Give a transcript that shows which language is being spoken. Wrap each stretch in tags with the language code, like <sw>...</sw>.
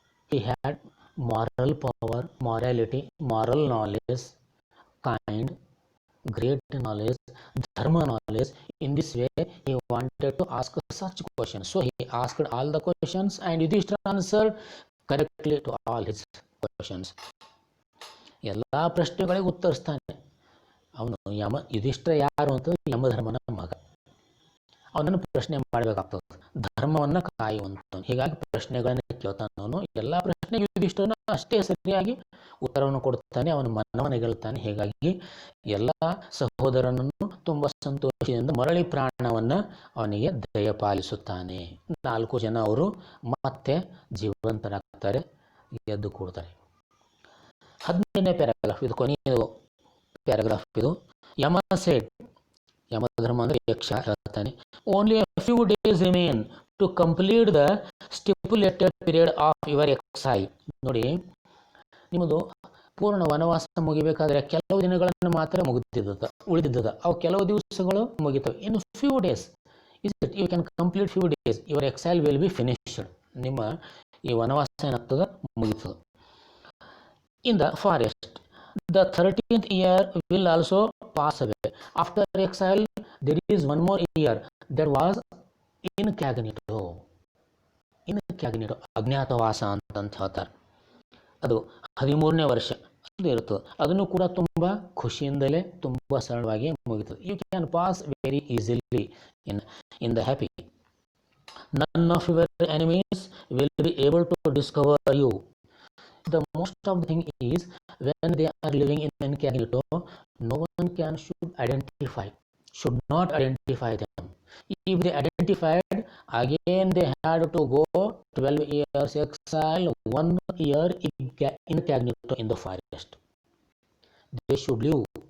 <en>He had moral power, morality, moral knowledge, kind, great knowledge, dharma knowledge. In this way, he wanted to ask such questions. So he asked all the questions and Yudhishthira answered correctly to all his questions.</en> <kn>ಎಲ್ಲ ಪ್ರಶ್ನೆಗಳಿಗೆ ಉತ್ತರಿಸ್ತಾನೆ ಅವನು. ಯುಧಿಷ್ಠಿರ ಯಾರು ಅಂತ ಯಮಧರ್ಮನ ಮಗ. ಅವನನ್ನು ಪ್ರಶ್ನೆ ಮಾಡಬೇಕಾಗ್ತದೆ, ಧರ್ಮವನ್ನು ಕಾಯುವಂತ. ಹೀಗಾಗಿ ಪ್ರಶ್ನೆಗಳನ್ನ ಕೇಳ್ತಾನವನು. ಎಲ್ಲ ಪ್ರಶ್ನೆಗೆ ಯುಧಿಷ್ಠಿರನ ಅಷ್ಟೇ ಸರಿಯಾಗಿ ಉತ್ತರವನ್ನು ಕೊಡ್ತಾನೆ, ಅವನ ಮನವನ್ನು ಗೆಲ್ತಾನೆ. ಹೀಗಾಗಿ ಎಲ್ಲ ಸಹೋದರನನ್ನು ತುಂಬಾ ಸಂತೋಷದಿಂದ ಮರಳಿ ಪ್ರಾಣವನ್ನು ಅವನಿಗೆ ದಯಪಾಲಿಸುತ್ತಾನೆ. 4 ಜನ ಅವರು ಮತ್ತೆ ಜೀವಂತರಾಗ್ತಾರೆ, ಎದ್ದು ಕೂಡ್ತಾರೆ. 15ನೇ ಪ್ಯಾರಾಗ್ರಾಫ್ ಇದು, ಕೊನೆಯ ಪ್ಯಾರಾಗ್ರಾಫ್ ಇದು.</kn> <en>Yama said,</en> <kn>ಯಮಧರ್ಮ ಅಂದರೆ ಯಕ್ಷ ಹೇಳ್ತಾನೆ,</kn> <en>Only a few days remain to complete the stipulated period of your exile.</en> <kn>ನೋಡಿ, ನಿಮ್ಮದು ಪೂರ್ಣ ವನವಾಸ ಮುಗಿಬೇಕಾದ್ರೆ ಕೆಲವು ದಿನಗಳನ್ನು ಮಾತ್ರ ಉಳಿದಿದ್ದದ. ಅವು ಕೆಲವು ದಿವಸಗಳು ಮುಗಿತವೆ. ಇನ್ನು</kn> <en>Few days, is it you can complete few days, your exile will be finished.</en> <kn>ನಿಮ್ಮ ಈ ವನವಾಸ ಏನಾಗ್ತದೆ ಮುಗಿತದೆ.</kn> <en>In the forest, the 13th year will also pass away. After exile, there is one more year that was incognito.</en> <kn>Incognito ಅಜ್ಞಾತವಾಸ ಅಂತಂತ ಹೇಳ್ತಾರೆ. ಅದು 13ನೇ ವರ್ಷ ಅದು ಇರ್ತದೆ. ಅದನ್ನು ಕೂಡ ತುಂಬ ಖುಷಿಯಿಂದಲೇ ತುಂಬ ಸರಳವಾಗಿ ಮುಗಿತದೆ.</kn> <en>You can pass very easily in the happy. None of your enemies will be able to discover you. The most of the thing is when they are living in incognito, no one should not identify them. If they identified, again they had to go 12 years exile, 1 year incognito in the forest. They should live.</en>